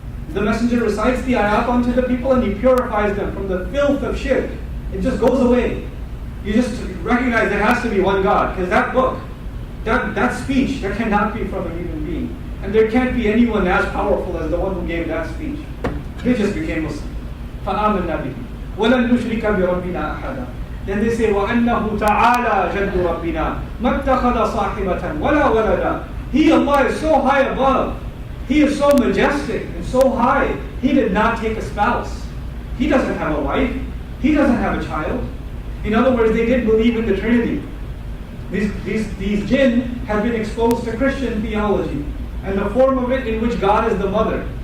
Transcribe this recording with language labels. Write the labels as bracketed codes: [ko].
[en] The messenger recites the ayat onto the people and he purifies them from the filth of shirk. It just goes away. You just recognize there has to be one God. Because that book, that speech, that cannot be from a human being. And there can't be anyone as powerful as the one who gave that speech. They just became Muslim. [ar] فَآمَنَّا بِهِ وَلَن نُشْرِكَ بِرَبِّنَا أَحَدًا. [en] Then they say, [ar] وَأَنَّهُ تَعَالَى جَدُّ رَبِّنَا مَا اتَّخَذَ صَاحِبَةً وَلَا وَلَدًا. [en] He, Allah, is so high above. He is so majestic and so high. He did not take a spouse. He doesn't have a wife. He doesn't have a child. In other words, they did believe in the Trinity. These jinn have been exposed to Christian theology and the form of it in which God is the mother.